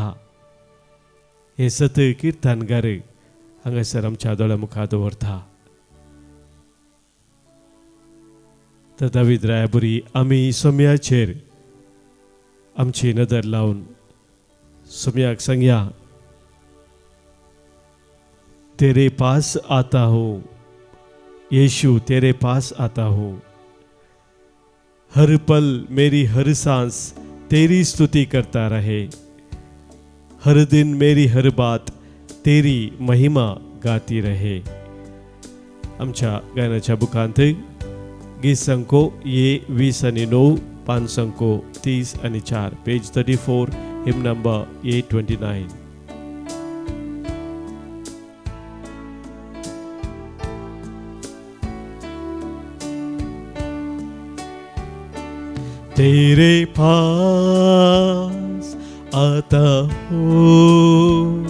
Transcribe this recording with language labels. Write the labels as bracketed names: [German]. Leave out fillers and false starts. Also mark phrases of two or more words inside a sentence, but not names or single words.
[Konkani] हे सत किर्तनगार हांगासर आमच्या दोळ्या मुखार दवरता. तर दावीद राया बरी आमी सम्याचेर आमची नदर लावन सम्याक सांगया, [Hindi] तेरे पास आता हूँ यीशु, तेरे पास आता हूँ. हर पल मेरी हर सांस तेरी स्तुति करता रहे. हर दिन मेरी हर बात तेरी महिमा गाती रहे. [Konkani] आमच्या गायनाच्या बुकांत गीत संको ये 20 आणि 9, 5 संको 30 आणि 4, [English] Page 34, hymn number A29. [Hindi] तेरे पास आता हूँ